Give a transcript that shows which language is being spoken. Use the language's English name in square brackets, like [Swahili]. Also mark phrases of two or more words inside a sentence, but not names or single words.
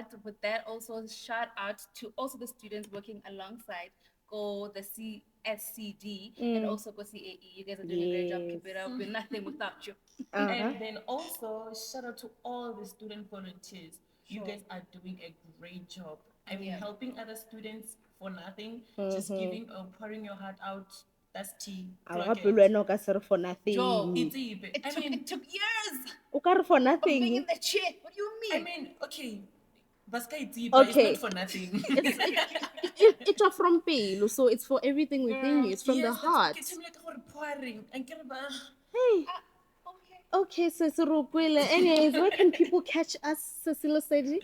[English] With that, also shout out to also the students working alongside go the CSCD and also go CAE. You guys are doing a great job. Keep it up. We're nothing without you. And then also shout out to all the student volunteers. You guys are doing a great job. I mean, helping other students for nothing, just giving or pouring your heart out. That's tea. Our Clock it. [Northern Sotho] Apulweno ka se re [English] for nothing. It's even. It took years [Northern Sotho] O ka re for [English] being nothing. in the chair. What do you mean? I mean, okay. Baska it's Okay. not for nothing. It's a from pelo, so it's for everything within you. It's from the heart. Hey. Okay, so anyways, where can people catch us, Cecilia Sedi?